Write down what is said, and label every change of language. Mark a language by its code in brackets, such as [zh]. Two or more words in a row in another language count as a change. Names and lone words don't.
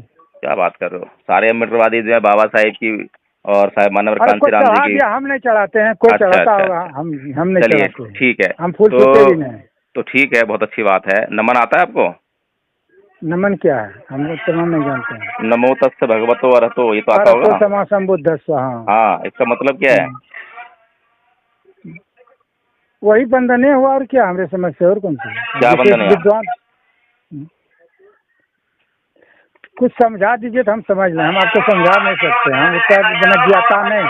[hi] क्या बात कर रहे हो? सारे अम्बेडकरवादी जो है बाबा साहेब की और साहेब मानव अरे कोई कांशीराम जी चढ़ा की। दिया, हम नहीं चढ़ाते हैं। कोई अच्छा चढ़ाता अच्छा होगा, अच्छा, हम नहीं चलिए चढ़ाते हैं। ठीक है। हम फूल छूते तो भी नहीं। तो ठीक है, बहुत अच्छी बात है। नमन आता है आपको? नमन क्या है, हम लोग तो नाम नहीं जानते हैं। [pi] नमो तस्ස भगवतो अरहतो, [hi] ये तो आता [pi] अरहतो [hi] होगा। [pi] सम्मा सम्बुद्धस्स। हाँ। [hi] हाँ, इसका मतलब क्या है? वही बंधने हुआ, और क्या हमारे समझ से, और कौन सी? क्या विशेष बंधन है? विद्वान कुछ समझा दीजिए तो हम समझ लें। हम आपको समझा नहीं सकते, हम उतना बिना ज्ञाता नहीं।